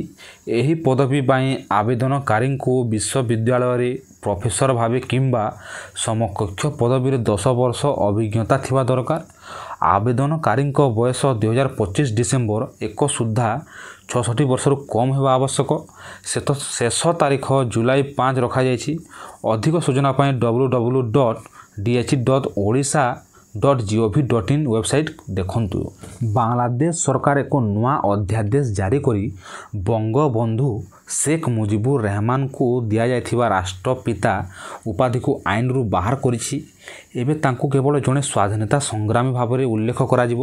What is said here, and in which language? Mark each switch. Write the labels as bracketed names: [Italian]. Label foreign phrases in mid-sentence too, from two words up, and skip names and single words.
[Odia] ଏହି ପଦବୀ ପାଇଁ ଆବେଦନକାରୀଙ୍କୁ ବିଶ୍ୱବିଦ୍ୟାଳୟରେ ପ୍ରଫେସର ଭାବେ କିମ୍ବା ସମକକ୍ଷ ପଦବୀରେ 10 ବର୍ଷ ଅଭିଜ୍ଞତା ଥିବା ଦରକାର। ଆବେଦନକାରୀଙ୍କ ବୟସ 2025 ଡିସେମ୍ବର 1 ସୁଦ୍ଧା 66 ବର୍ଷରୁ କମ୍ ହେବା ଆବଶ୍ୟକ। ଶେଷ ତାରିଖ ଜୁଲାଇ 5 ରଖାଯାଇଛି। ଅଧିକ ସୂଚନା ପାଇଁ www.dh.odisha.gov.in ୱେବସାଇଟ୍ ଦେଖନ୍ତୁ। ବାଂଲାଦେଶ ସରକାର ଏକ ନୂଆ ଅଧ୍ୟାଦେଶ ଜାରି କରି ବଙ୍ଗବନ୍ଧୁ ଶେଖ୍ ମୁଜିବୁର ରେହମାନଙ୍କୁ ଦିଆଯାଇଥିବା ରାଷ୍ଟ୍ରପିତା ଉପାଧିକୁ ଆଇନରୁ ବାହାର କରିଛି। ଏବେ ତାଙ୍କୁ କେବଳ ଜଣେ ସ୍ୱାଧୀନତା ସଂଗ୍ରାମୀ ଭାବରେ ଉଲ୍ଲେଖ କରାଯିବ।